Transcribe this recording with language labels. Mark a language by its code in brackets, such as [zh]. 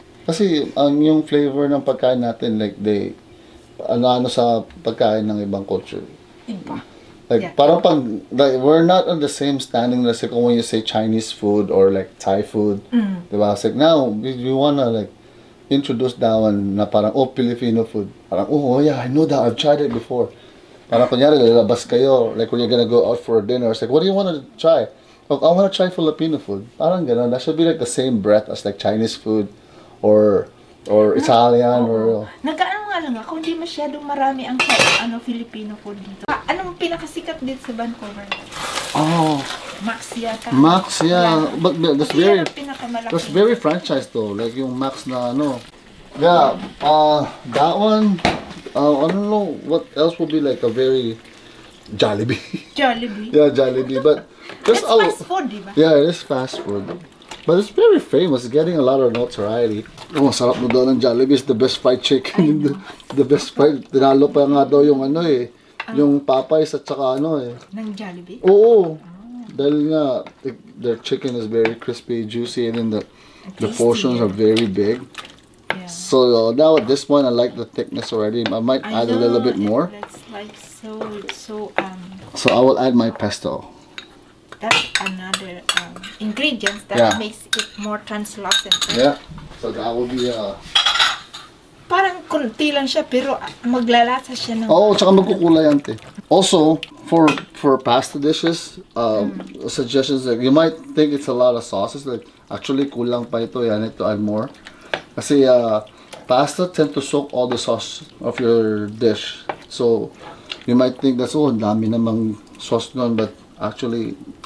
[tl] Kasi yung flavor ng pagkain natin, like ano sa pagkain ng ibang culture. Iba. [en] Like parang like, we're not on the same standing as like when you say Chinese food or like Thai food. Diba? It's like now we wanna like introduce that one [tl] na parang [en] Filipino food. Parang I know that, I've tried it before. [tl] Parang kunyari lalabas kayo, [en] like when you're gonna go out for dinner, it's like, what do you want to try? I want to try Filipino food. [tl] Parang gano'n. [en] That should be like the same breath as like Chinese food or Italian or [tl] Nag-ano nga lang ako, hindi masyadong marami ang Filipino food dito. Anong pinakasikat dito sa Vancouver? Max yata. [en] Max, yeah. But that's very franchise though. Like [tl] yung Max na [en] Yeah, that one, I don't know what else would be like a very Jollibee. Jollibee. Yeah, Jollibee. But it's fast food, diba? Yeah, it is fast food. But it's very famous. It's getting a lot of notoriety. [tl] Sarap mo daw ng Jollibee. [en] It's the best fried chicken. the best fried. [tl] Tinalo pa nga daw yung yung Popeyes at saka ng Jollibee? Oo. Dahil nga, [en] their chicken is very crispy, juicy, and then the portions are very big. Yeah. So now at this point, I like the thickness already. I might add a little bit more. It's like so. So I will add my pesto. That's another ingredient that makes it more translucent. Right? Yeah. So that will be [tl] parang konti lang siya pero maglalasa siya ng tsaka magkukulay ante. [en] Also, for pasta dishes, suggestions like you might think it's a lot of sauces, like actually [tl] kulang pa ito, [en] you need to add more. [tl] Kasi [en] pasta tend to soak all the sauce of your dish. So you might think that's [tl] ang dami namang sauce nun, [en] but actually